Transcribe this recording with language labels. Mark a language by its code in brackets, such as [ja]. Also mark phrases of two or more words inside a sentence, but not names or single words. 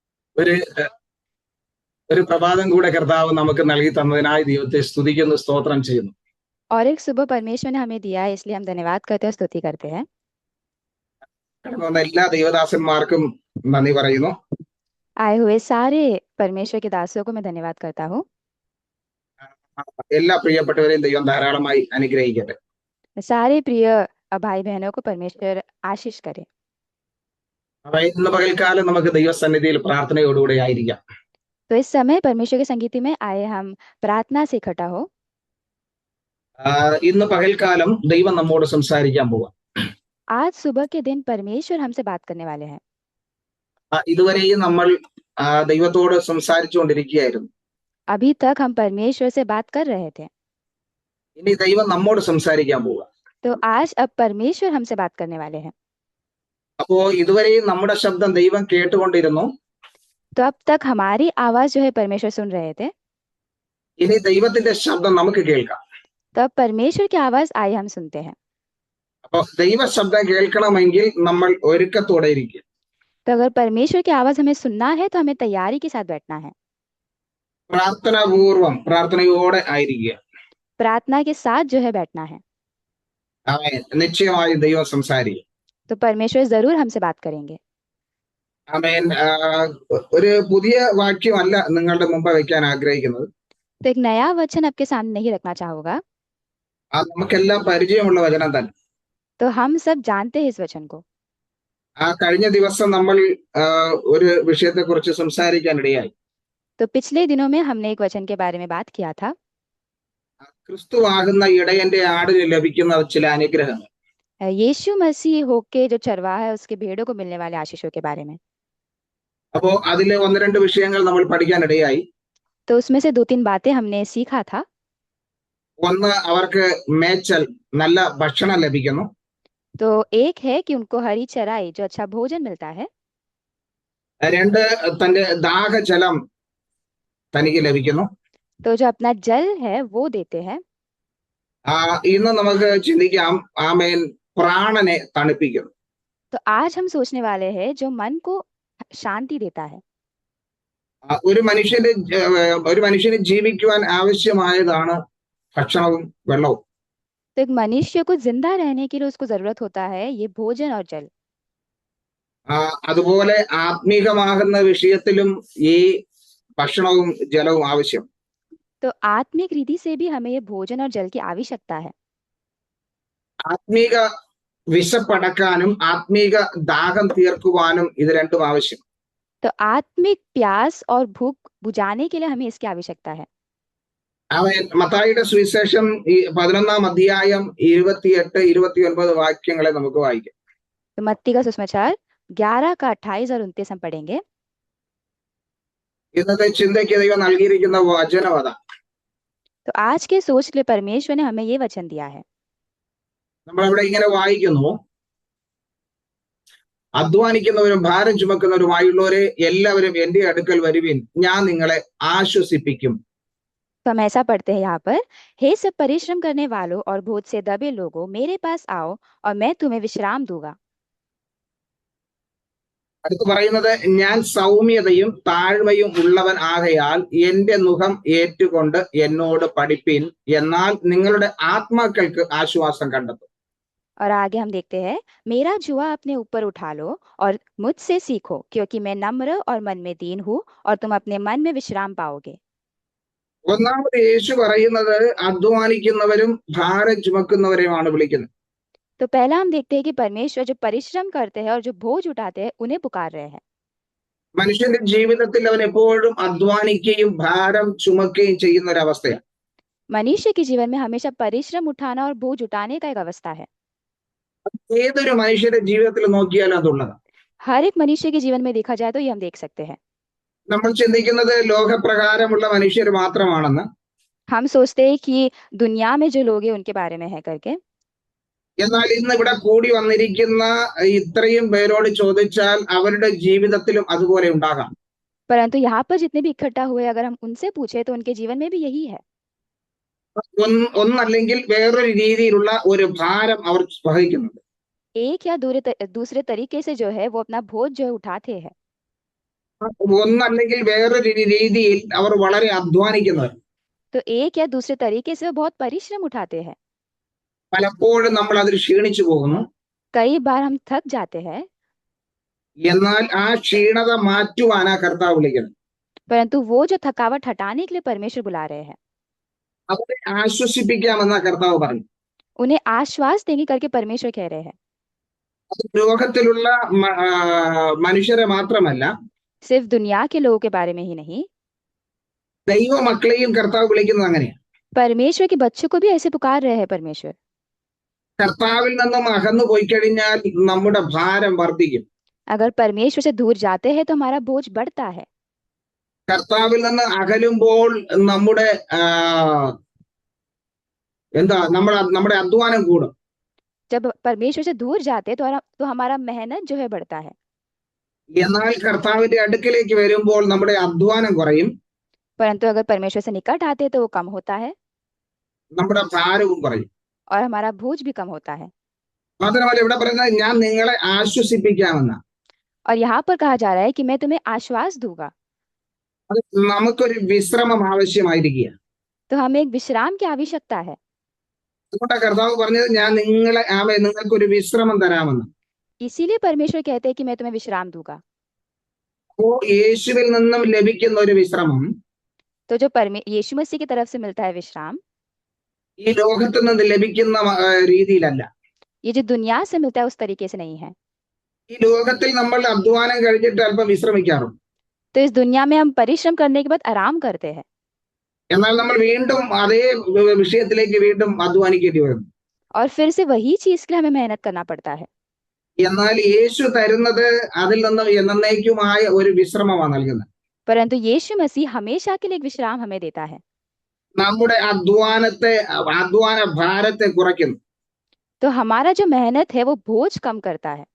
[ml] ഒരു ഒരു പ്രഭാതം കൂടെ കർത്താവ് നമുക്ക് നൽകി തന്നതിനായി ദൈവത്തെ സ്തുതിക്കുന്നു, സ്തോത്രം ചെയ്യുന്നു. [hi] और एक सुबह परमेश्वर ने हमें दिया है, इसलिए हम धन्यवाद करते हैं, स्तुति करते हैं। [ml] കടന്നു വന്ന എല്ലാ ദൈവദാസന്മാർക്കും നന്ദി പറയുന്നു. [hi] आए हुए सारे परमेश्वर के दासों को मैं धन्यवाद करता हूँ। [ml] എല്ലാ പ്രിയപ്പെട്ടവരെയും ദൈവം ധാരാളമായി അനുഗ്രഹിക്കട്ടെ. [hi] सारे प्रिय भाई बहनों को परमेश्वर आशीष करे। [ml] അപ്പൊ ഇന്ന് പകൽക്കാലം നമുക്ക് ദൈവസന്നിധിയിൽ പ്രാർത്ഥനയോടുകൂടെ ആയിരിക്കാം. [hi] तो इस समय परमेश्वर की संगीति में आए हम प्रार्थना से इकट्ठा हो। [ml] ഇന്ന് പകൽക്കാലം ദൈവം നമ്മോട് സംസാരിക്കാൻ പോവാം. [hi] आज सुबह के दिन परमेश्वर हमसे बात करने वाले हैं। [ml] ഇതുവരെയും നമ്മൾ ദൈവത്തോട് സംസാരിച്ചുകൊണ്ടിരിക്കുകയായിരുന്നു. [hi] अभी तक हम परमेश्वर से बात कर रहे थे। [ml] ഇനി ദൈവം നമ്മോട് സംസാരിക്കാൻ പോവാ. [hi] तो आज अब परमेश्वर हमसे बात करने वाले हैं। [ml] അപ്പോ ഇതുവരെയും നമ്മുടെ ശബ്ദം ദൈവം കേട്ടുകൊണ്ടിരുന്നു. [hi] तो अब तक हमारी आवाज जो है परमेश्वर सुन रहे थे। [ml] ഇനി ദൈവത്തിന്റെ ശബ്ദം നമുക്ക് കേൾക്കാം. [hi] तो अब परमेश्वर की आवाज आइए हम सुनते हैं। [ml] അപ്പൊ ദൈവ ശബ്ദം കേൾക്കണമെങ്കിൽ നമ്മൾ ഒരുക്കത്തോടെ ഇരിക്കുക. [hi] तो अगर परमेश्वर की आवाज हमें सुनना है तो हमें तैयारी के साथ बैठना है। [ml] പ്രാർത്ഥനാപൂർവം പ്രാർത്ഥനയോടെ ആയിരിക്കുക. [hi] प्रार्थना के साथ जो है बैठना है। [ml] നിശ്ചയമായും ദൈവം സംസാരിക്കും. [hi] तो परमेश्वर जरूर हमसे बात करेंगे। [ml] ആമേൻ. ഒരു പുതിയ വാക്യമല്ല നിങ്ങളുടെ മുമ്പ് വെക്കാൻ ആഗ്രഹിക്കുന്നത്. [hi] तो एक नया वचन आपके सामने नहीं रखना चाहूंगा। [ml] നമുക്കെല്ലാം പരിചയമുള്ള വചനം തന്നെ. [hi] तो हम सब जानते हैं इस वचन को। [ml] കഴിഞ്ഞ ദിവസം നമ്മൾ ഒരു വിഷയത്തെ കുറിച്ച് സംസാരിക്കാൻ ഇടയായി. [hi] तो पिछले दिनों में हमने एक वचन के बारे में बात किया था। [ml] ക്രിസ്തുവാകുന്ന ഇടയന്റെ ആടിന് ലഭിക്കുന്ന ചില അനുഗ്രഹങ്ങൾ. [hi] यीशु मसीह होके जो चरवाहा है उसके भेड़ों को मिलने वाले आशीषों के बारे में। [ml] അപ്പോ അതിലെ ഒന്ന് രണ്ട് വിഷയങ്ങൾ നമ്മൾ പഠിക്കാൻ ഇടയായി. [hi] तो उसमें से 2-3 बातें हमने सीखा था। [ml] ഒന്ന്, അവർക്ക് മേച്ചൽ നല്ല ഭക്ഷണം ലഭിക്കുന്നു. [hi] तो एक है कि उनको हरी चराई जो अच्छा भोजन मिलता है। [ml] രണ്ട്, തന്റെ ദാഹജലം തനിക്ക് ലഭിക്കുന്നു. [hi] तो जो अपना जल है वो देते हैं। [ml] ഇന്ന് നമുക്ക് ചിന്തിക്കാം, ആമേൻ, പ്രാണനെ തണുപ്പിക്കുന്നു. [hi] तो आज हम सोचने वाले हैं जो मन को शांति देता है। [ml] ഒരു മനുഷ്യന് ജീവിക്കുവാൻ ആവശ്യമായതാണ് ഭക്ഷണവും വെള്ളവും. [hi] तो एक मनुष्य को जिंदा रहने के लिए उसको जरूरत होता है ये भोजन और जल। [ml] അതുപോലെ ആത്മീകമാകുന്ന വിഷയത്തിലും ഈ ഭക്ഷണവും ജലവും ആവശ്യം. [hi] तो आत्मिक रीति से भी हमें ये भोजन और जल की आवश्यकता है। [ml] ആത്മീക വിശപ്പടക്കാനും ആത്മീക ദാഹം തീർക്കുവാനും ഇത് രണ്ടും ആവശ്യം. [hi] तो आत्मिक प्यास और भूख बुझाने के लिए हमें इसकी आवश्यकता है। [ml] മത്തായിയുടെ സുവിശേഷം 11-ാം അധ്യായം 28-29 വാക്യങ്ങളെ നമുക്ക് വായിക്കാം. [hi] तो मत्ती का सुसमाचार 11 का 28 और 29 हम पढ़ेंगे। [ml] ഇന്നത്തെ ചിന്തയ്ക്ക് ദൈവം നൽകിയിരിക്കുന്ന വചനം അതാ. [hi] तो आज के सोच के लिए परमेश्वर ने हमें ये वचन दिया है। [ml] നമ്മളവിടെ ഇങ്ങനെ വായിക്കുന്നു, അധ്വാനിക്കുന്നവരും ഭാരം ചുമക്കുന്നവരുമായുള്ളവരെ എല്ലാവരും എന്റെ അടുക്കൽ വരുവിൻ, ഞാൻ നിങ്ങളെ ആശ്വസിപ്പിക്കും. [hi] तो हम ऐसा पढ़ते हैं यहाँ पर, हे सब परिश्रम करने वालों और बोझ से दबे लोगों, मेरे पास आओ और मैं तुम्हें विश्राम दूंगा। [ml] അടുത്ത് പറയുന്നത്, ഞാൻ സൗമ്യതയും താഴ്മയും ഉള്ളവൻ ആകയാൽ എന്റെ നുകം ഏറ്റുകൊണ്ട് എന്നോട് പഠിപ്പിൻ, എന്നാൽ നിങ്ങളുടെ ആത്മാക്കൾക്ക് ആശ്വാസം കണ്ടെത്തും. [hi] और आगे हम देखते हैं, मेरा जुआ अपने ऊपर उठा लो और मुझसे सीखो, क्योंकि मैं नम्र और मन में दीन हूँ और तुम अपने मन में विश्राम पाओगे। [ml] ഒന്നാമത് യേശു പറയുന്നത് അധ്വാനിക്കുന്നവരും ഭാരം ചുമക്കുന്നവരെയുമാണ് വിളിക്കുന്നത്. [hi] तो पहला हम देखते हैं कि परमेश्वर जो परिश्रम करते हैं और जो बोझ उठाते हैं उन्हें पुकार रहे हैं। [ml] മനുഷ്യന്റെ ജീവിതത്തിൽ അവൻ എപ്പോഴും അധ്വാനിക്കുകയും ഭാരം ചുമക്കുകയും ചെയ്യുന്ന ഒരു അവസ്ഥയാണ്. [hi] मनुष्य के जीवन में हमेशा परिश्रम उठाना और बोझ उठाने का एक अवस्था है। [ml] ഏതൊരു മനുഷ്യന്റെ ജീവിതത്തിൽ നോക്കിയാലും അതുള്ളതാണ്. [hi] हर एक मनुष्य के जीवन में देखा जाए तो ये हम देख सकते हैं। [ml] നമ്മൾ ചിന്തിക്കുന്നത് ലോകപ്രകാരമുള്ള മനുഷ്യർ മാത്രമാണെന്ന്. [hi] हम सोचते हैं कि दुनिया में जो लोग हैं उनके बारे में है करके। [ml] എന്നാൽ ഇന്ന് ഇവിടെ കൂടി വന്നിരിക്കുന്ന ഇത്രയും പേരോട് ചോദിച്ചാൽ അവരുടെ ജീവിതത്തിലും അതുപോലെ ഉണ്ടാകാം. [hi] परंतु यहाँ पर जितने भी इकट्ठा हुए अगर हम उनसे पूछे तो उनके जीवन में भी यही है। [ml] ഒന്നല്ലെങ്കിൽ വേറൊരു രീതിയിലുള്ള ഒരു ഭാരം അവർ വഹിക്കുന്നുണ്ട്. [hi] एक या दूसरे तरीके से जो है वो अपना बोझ जो है उठाते हैं। [ml] ഒന്നല്ലെങ്കിൽ വേറൊരു രീതിയിൽ അവർ വളരെ അധ്വാനിക്കുന്നവർ. [hi] तो एक या दूसरे तरीके से वो बहुत परिश्रम उठाते हैं। [ml] പലപ്പോഴും നമ്മൾ അതിൽ ക്ഷീണിച്ചു പോകുന്നു. [hi] कई बार हम थक जाते हैं, [ml] എന്നാൽ ആ ക്ഷീണത മാറ്റുവാനാ കർത്താവ് വിളിക്കുന്നത്. [hi] परंतु वो जो थकावट हटाने के लिए परमेश्वर बुला रहे हैं, [ml] അവരെ ആശ്വസിപ്പിക്കാമെന്നാ കർത്താവ് പറഞ്ഞു. [hi] उन्हें आश्वास देंगे करके परमेश्वर कह रहे हैं। [ml] അത് ലോകത്തിലുള്ള മനുഷ്യരെ മാത്രമല്ല, [hi] सिर्फ दुनिया के लोगों के बारे में ही नहीं, [ml] ദൈവ മക്കളെയും കർത്താവ് വിളിക്കുന്നത് അങ്ങനെയാണ്. [hi] परमेश्वर के बच्चों को भी ऐसे पुकार रहे हैं परमेश्वर। [ml] കർത്താവിൽ നിന്നും അകന്നു പോയി കഴിഞ്ഞാൽ നമ്മുടെ ഭാരം വർദ്ധിക്കും. [hi] अगर परमेश्वर से दूर जाते हैं तो हमारा बोझ बढ़ता है। [ml] കർത്താവിൽ നിന്ന് അകലുമ്പോൾ നമ്മുടെ നമ്മുടെ അധ്വാനം കൂടും. [hi] जब परमेश्वर से दूर जाते हैं तो हमारा मेहनत जो है बढ़ता है। [ml] എന്നാൽ കർത്താവിന്റെ അടുക്കിലേക്ക് വരുമ്പോൾ നമ്മുടെ അധ്വാനം കുറയും, [hi] परंतु अगर परमेश्वर से निकट आते हैं तो वो कम होता है [ml] നമ്മുടെ ഭാരവും കുറയും. [hi] और हमारा बोझ भी कम होता है। [ml] മാത്രമല്ല ഇവിടെ പറയുന്നത് ഞാൻ നിങ്ങളെ ആശ്വസിപ്പിക്കാമെന്ന. [hi] और यहाँ पर कहा जा रहा है कि मैं तुम्हें आश्वास दूंगा। [ml] അത് നമുക്കൊരു വിശ്രമം ആവശ്യമായിരിക്കുക. [hi] तो हमें एक विश्राम की आवश्यकता है। [ml] അതുകൊണ്ട് കർത്താവ് പറഞ്ഞത് ഞാൻ നിങ്ങൾക്കൊരു വിശ്രമം തരാമെന്ന്. [hi] इसीलिए परमेश्वर कहते हैं कि मैं तुम्हें विश्राम दूंगा। [ml] അപ്പോ യേശുവിൽ നിന്നും ലഭിക്കുന്ന ഒരു വിശ്രമം [hi] तो जो यीशु मसीह की तरफ से मिलता है विश्राम, [ml] ഈ ലോകത്ത് നിന്ന് ലഭിക്കുന്ന രീതിയിലല്ല. [hi] ये जो दुनिया से मिलता है उस तरीके से नहीं है। [ml] ഈ ലോകത്തിൽ നമ്മൾ അധ്വാനം കഴിഞ്ഞിട്ട് അല്പം വിശ്രമിക്കാറുണ്ട്. [hi] तो इस दुनिया में हम परिश्रम करने के बाद आराम करते हैं, [ml] എന്നാൽ നമ്മൾ വീണ്ടും അതേ വിഷയത്തിലേക്ക് വീണ്ടും അധ്വാനിക്കേണ്ടി വരുന്നു. [hi] और फिर से वही चीज के लिए हमें मेहनत करना पड़ता है। [ml] എന്നാൽ യേശു തരുന്നത് അതിൽ നിന്ന് എന്നേക്കുമായ ഒരു വിശ്രമമാണ് നൽകുന്നത്. [hi] परंतु यीशु मसीह हमेशा के लिए एक विश्राम हमें देता है। [ml] നമ്മുടെ അധ്വാന ഭാരത്തെ കുറയ്ക്കുന്നു. [hi] तो हमारा जो मेहनत है वो बोझ कम करता है,